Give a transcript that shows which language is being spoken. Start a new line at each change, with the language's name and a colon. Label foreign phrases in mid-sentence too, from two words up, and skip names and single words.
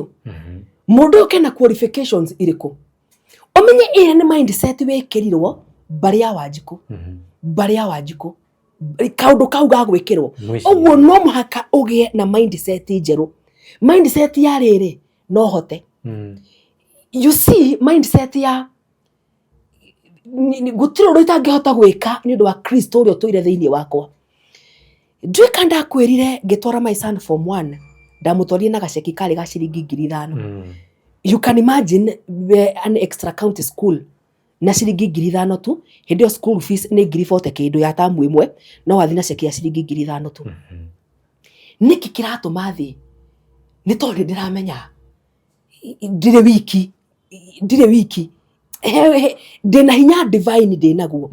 Kikuyu: Mũndũ ũyũ kena qualifications irĩkũ? Ũmenye ĩrĩa nĩ mindset wĩkĩrirwo mbarĩ ya Wanjikũ. Mbarĩ ya Wanjikũ. Kaũndũ kau ga gwĩkĩrwo. Ũguo no mũhaka ũgĩe na mindset njerũ. Mindset ya rĩrĩ no hote.
English: You see,
Kikuyu: mindset ya gũtirĩ ũndũ itangĩhota gwĩka nĩ ũndũ wa Kristo ũrĩa ũtũire thĩinĩ wakwa. Nduĩka ndakwĩrire ngĩtwara
English: my son
Kikuyu: form 1, ndamũtwarire na gaceki karĩ ga ciringi 5,000.
English: You can imagine an extra county school
Kikuyu: na ciringi 5,000 tu. Hĩndĩ ĩyo
English: school fees
Kikuyu: nĩ 40,000 kĩndũ ya tamu ĩmwe, no wathi na ceki ya ciringi 5,000 tu. Nĩkĩ kĩratũma thĩ? Nĩ tondũ ndĩramenya ndirĩ wiki ndĩna hinya divine ndĩnaguo.